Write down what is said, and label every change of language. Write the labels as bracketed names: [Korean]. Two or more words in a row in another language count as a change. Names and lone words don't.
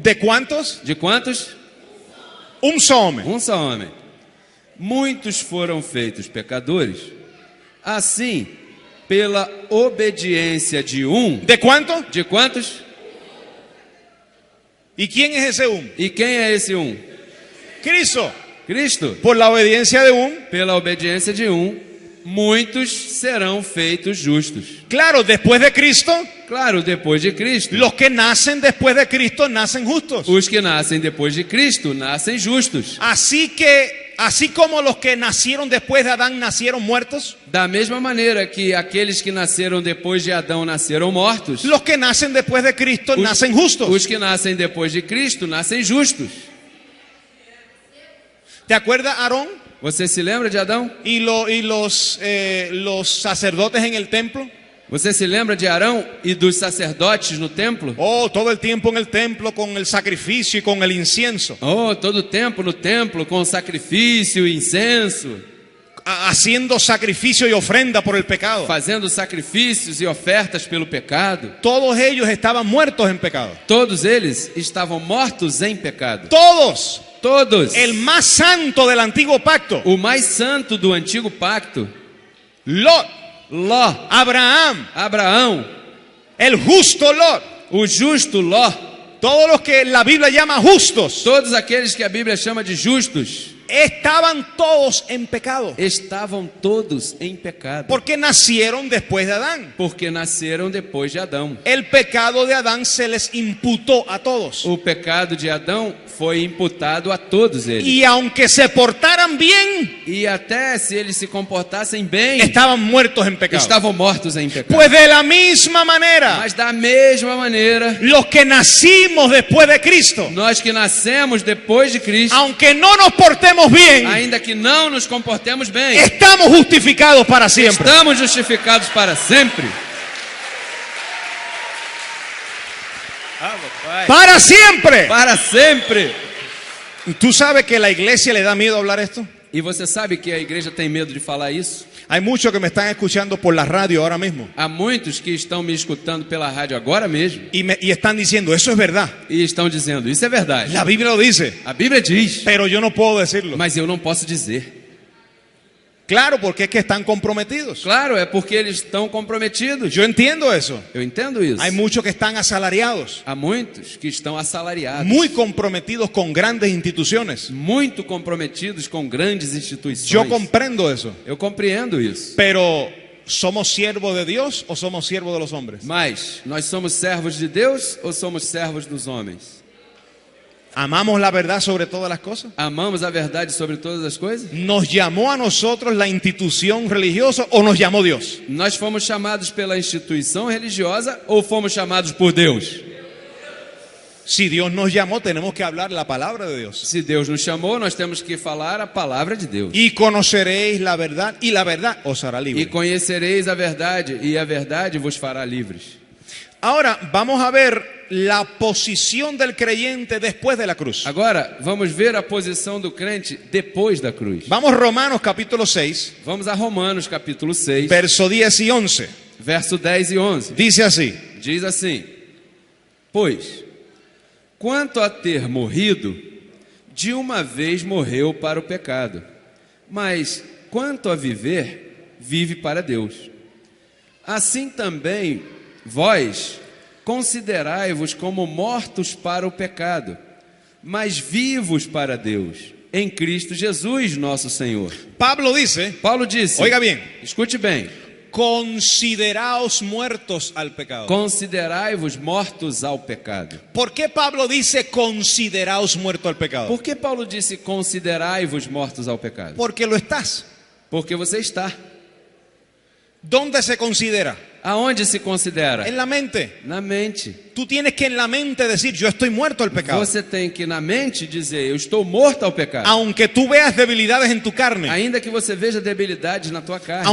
[Spanish] ¿de cuántos? [Portuguese] De quantos? [Spanish] Un solo hombre. [Portuguese] Só homem. Muitos foram feitos pecadores. Assim, pela obediência de [Spanish] ¿De cuántos? [Portuguese] De quantos? [Spanish] ¿Y quién es ese un? [Portuguese] E quem é esse [Spanish] Cristo. [Portuguese] Cristo. [Spanish] Por la obediencia de un. [Portuguese] Pela obediência de muitos serão feitos justos. [Spanish] Claro, después de Cristo, [Portuguese] Claro, depois de Cristo. [Spanish] los que nacen después de Cristo nacen justos. [Portuguese] Os que nascem depois de Cristo nascem justos. [Spanish] Así que, así como los que nacieron después de Adán nacieron muertos, [Portuguese] Da mesma maneira que aqueles que nasceram depois de Adão nasceram mortos, [Spanish] los que nacen después de Cristo nacen justos. [Portuguese] os que nascem depois de Cristo nascem justos. [Spanish] ¿Te acuerdas, Aarón [Portuguese] Você se lembra de Adão? [Spanish] y los sacerdotes en el templo? [Portuguese] Você se lembra de Arão e dos sacerdotes no templo? [Spanish] Oh, todo el tiempo en el templo con el sacrificio y con el incienso, [Portuguese] Oh, todo o tempo no templo com sacrifício e incenso, [Spanish] haciendo sacrificio y ofrenda por el pecado. [Portuguese] fazendo sacrifícios e ofertas pelo pecado. [Spanish] Todos ellos estaban muertos en pecado. [Portuguese] Todos eles estavam mortos em pecado. [Spanish] Todos. [Portuguese] Todos. [Spanish] El más santo del antiguo pacto, [Portuguese] O mais santo do antigo pacto, [Spanish] Lot, [Portuguese] Ló, [Spanish] Abraham, [Portuguese] Abraão, [Spanish] el justo Lot, [Portuguese] o justo Ló, [Spanish] todos los que la Biblia llama justos, [Portuguese] todos aqueles que a Bíblia chama de justos, [Spanish] estaban todos en pecado, [Portuguese] estavam todos em pecado, [Spanish] porque nacieron después de Adán. [Portuguese] porque nasceram depois de Adão. [Spanish] El pecado de Adán se les imputó a todos. [Portuguese] O pecado de Adão foi imputado a todos eles. [Spanish] Y aunque se portaran bien, [Portuguese] E até se eles se comportassem bem, [Spanish] estaban muertos en pecado. [Portuguese] estavam mortos em pecado. [Spanish] Pues de la misma manera, [Portuguese] Mas da mesma maneira, [Spanish] los que nacimos después de Cristo, [Portuguese] nós que nascemos depois de Cristo, [Spanish] aunque no nos portemos comportemos bien, [Portuguese] ainda que não nos comportemos bem, [Spanish] estamos justificados para siempre. [Portuguese] estamos justificados para sempre. [Spanish] Para siempre. [Portuguese] Para sempre. [Spanish] ¿Tú sabes que la iglesia le da miedo hablar esto? [Portuguese] E você sabe que a igreja tem medo de falar isso? [Spanish] Hay muchos que me están escuchando por la radio ahora mismo [Portuguese] Há muitos que estão me escutando pela rádio agora mesmo [Spanish] y están diciendo, eso es verdad. [Portuguese] e estão dizendo, isso é verdade. [Spanish] La Biblia lo dice, [Portuguese] A Bíblia diz, [Spanish] pero yo no puedo decirlo. [Portuguese] mas eu não posso dizer. [Spanish] Claro, porque es que están comprometidos. [Portuguese] Claro, é porque eles estão comprometidos. [Spanish] Yo entiendo eso. [Portuguese] Eu entendo isso. [Spanish] Hay muchos que están asalariados, [Portuguese] Há muitos que estão assalariados, [Spanish] muy comprometidos con grandes instituciones. [Portuguese] muito comprometidos com grandes instituições. [Spanish] Yo comprendo eso. [Portuguese] Eu compreendo isso. [Spanish] Pero, ¿somos siervos de Dios o somos siervos de los hombres? [Portuguese] Mas nós somos servos de Deus ou somos servos dos homens? [Spanish] ¿Amamos la verdad sobre todas las cosas? [Portuguese] Amamos a verdade sobre todas as coisas? [Spanish] ¿Nos llamó a nosotros la institución religiosa o nos llamó Dios? [Portuguese] Nós fomos chamados pela instituição religiosa ou fomos chamados por Deus? [Spanish] Si Dios nos llamó, tenemos que hablar la palabra de Dios. [Portuguese] Se Deus nos chamou, nós temos que falar a palavra de Deus. [Spanish] Y conoceréis la verdad, y la verdad os hará [Portuguese] E [Spanish] libre. [Portuguese] conhecereis a verdade, e a verdade vos fará livres. [Spanish] Ahora vamos a ver la posición del creyente después de la cruz. [Portuguese] Agora, vamos ver a posição do crente depois da cruz. [Spanish] Vamos a Romanos capítulo 6, [Portuguese] Vamos a Romanos capítulo 6, [Spanish] verso 10 y 11. [Portuguese] verso 10 e 11. [Spanish] Dice así: [Portuguese] Diz assim: Pois, quanto a ter morrido, de uma vez morreu para o pecado, mas quanto a viver, vive para Deus. Assim também vós considerai-vos como mortos para o pecado, mas vivos para Deus, em Cristo Jesus nosso Senhor. [Spanish] Pablo dice, [Portuguese] Paulo disse, [Spanish] oiga bien, [Portuguese] escute bem, [Spanish] consideraos muertos al pecado. [Portuguese] considerai-vos mortos ao pecado. [Spanish] ¿Por qué Pablo dice consideraos muertos al pecado? [Portuguese] Por que Paulo disse considerai-vos mortos ao pecado? [Spanish] Porque lo estás. [Portuguese] Porque você está. [Spanish] ¿Dónde se considera? [Portuguese] Aonde se considera? [Spanish] En la mente. [Portuguese] Na mente. [Spanish] Tú tienes que en la mente decir, yo estoy muerto al pecado. [Portuguese] Você tem que na mente dizer, eu estou morto ao pecado. [Spanish] Aunque tú veas debilidades en tu carne, [Portuguese] Ainda que você veja debilidades na tua carne,